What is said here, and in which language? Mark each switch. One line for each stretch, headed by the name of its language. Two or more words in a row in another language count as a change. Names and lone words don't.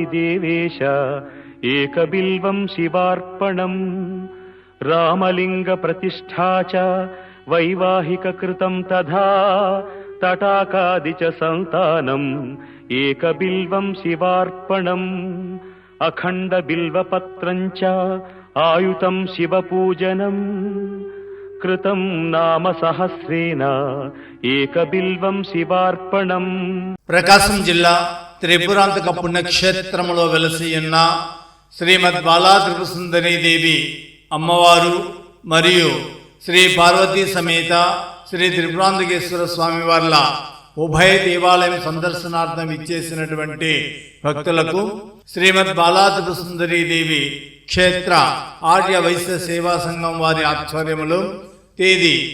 Sanskrit: देवेश एकबिल्वं शिवार्पणम् रामलिङ्गप्रतिष्ठा च वैवाहिककृतं तथा तटाकादि च सन्तानम् एकबिल्वं शिवार्पणम् अखण्डबिल्वपत्रं च आयुतं शिवपूजनम् कृतं नाम सहस्रेण एकबिल्वं शिवार्पणम्
Telugu: ప్రకాశం జిల్లా త్రిపురాంతక పుణ్యక్షేత్రములో వెలసి ఉన్న శ్రీమద్ బాలా త్రిపురసుందరీ దేవి అమ్మవారు మరియు శ్రీ పార్వతీ సమేత శ్రీ త్రిపురాంతకేశ్వర స్వామి వార్ల ఉభయ దేవాలయం సందర్శనార్థం ఇచ్చేసినటువంటి భక్తులకు శ్రీమద్ బాలా త్రిపురసుందరీ దేవి క్షేత్ర ఆర్య వైశ్య సేవా సంఘం వారి ఆధ్వర్యములో తేదీ